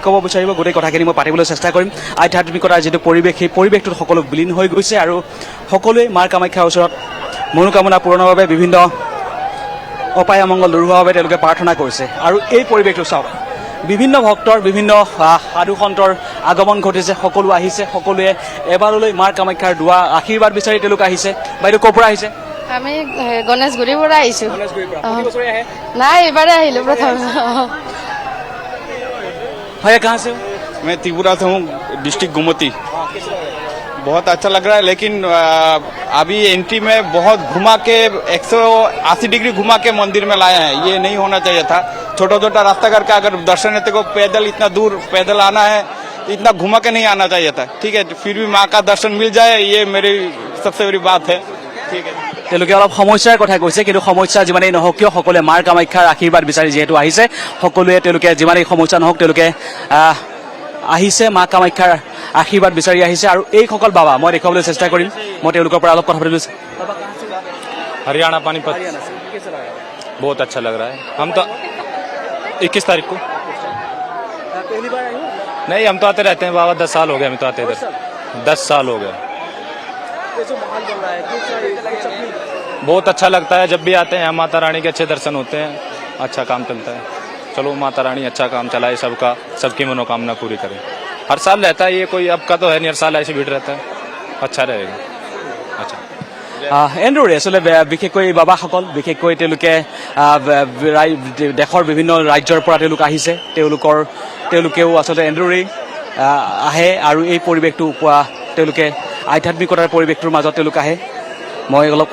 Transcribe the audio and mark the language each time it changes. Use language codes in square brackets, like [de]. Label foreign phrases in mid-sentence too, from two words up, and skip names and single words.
[as] ক'ব বিচাৰিব গোটেই কথাখিনি মই পাতিবলৈ চেষ্টা কৰিম আধ্যাত্মিকতাৰ যিটো পৰিৱেশ সেই পৰিৱেশটোত সকলো বিলীন হৈ গৈছে আৰু সকলোৱে মাৰ কামাখ্যাৰ ওচৰত মনোকামনা পূৰণৰ বাবে বিভিন্ন অপায় অমংগল দূৰ হোৱাৰ বাবে তেওঁলোকে প্ৰাৰ্থনা কৰিছে আৰু এই পৰিৱেশটো চাওক বিভিন্ন ভক্তৰ বিভিন্ন সাধু সন্তৰ আগমন ঘটিছে সকলো আহিছে সকলোৱে এবাৰলৈ মাৰ কামাখ্যাৰ দুৱাৰ আশীৰ্বাদ বিচাৰি তেওঁলোক আহিছে বাইদেউ ক'ৰ পৰা আহিছে আমি গণেশগুৰিৰ পৰা আহিছোঁ নাই এইবাৰে আহিলোঁ প্ৰথম [hi] भैया कहाँ से हो मैं त्रिपुरा से हूँ डिस्ट्रिक्ट गोमती बहुत अच्छा लग रहा है लेकिन अभी एंट्री में बहुत घुमा के 180 डिग्री घुमा के मंदिर में लाए हैं ये नहीं होना चाहिए था छोटा छोटा रास्ता करके अगर दर्शन है को पैदल इतना दूर पैदल आना है इतना घुमा के नहीं आना चाहिए था ठीक है फिर भी माँ का दर्शन मिल जाए ये मेरी सबसे बड़ी बात है ठीक है [as] তেওঁলোকে অলপ সমস্যাৰ কথা কৈছে কিন্তু সমস্যা যিমানেই নহওক কিয় সকলোৱে মাৰ কামাখ্যাৰ আশীৰ্বাদ বিচাৰি যিহেতু আহিছে সকলোৱে তেওঁলোকে যিমানেই সমস্যা নহওক তেওঁলোকে আহিছে মা কামাখ্যাৰ আশীৰ্বাদ বিচাৰি আহিছে আৰু এইসকল বাবা মই দেখুৱাবলৈ চেষ্টা কৰিম মই তেওঁলোকৰ পৰা অলপ কথা পাতিবলৈ [hi] हरियाणा पानीपत बहुत अच्छा लग रहा है हम तो 21 तारीख को नहीं हम तो आते रहते हैं बाबा 10 साल हो गए हम तो आते इधर 10 साल हो गए बहुत अच्छा लगता है जब भी आते हैं माता रानी के अच्छे दर्शन होते हैं अच्छा काम चलता है चलो माता रानी अच्छा काम चलाए सबका सबकी मनोकामना पूरी करे हर साल रहता है ये कोई अब का तो है नहीं हर साल ऐसे भीड़ रहता है अच्छा रहेगा अच्छा [as] এনেদৰে আচলতে বিশেষকৈ বাবাসকল বিশেষকৈ তেওঁলোকে দেশৰ বিভিন্ন ৰাজ্যৰ পৰা তেওঁলোক আহিছে তেওঁলোকেও আচলতে এনেদৰেই আহে আৰু এই পৰিৱেশটো পোৱা তেওঁলোকে আধ্যাত্মিকতাৰ পৰিৱেশটোৰ মাজত তেওঁলোক আহে মই অলপ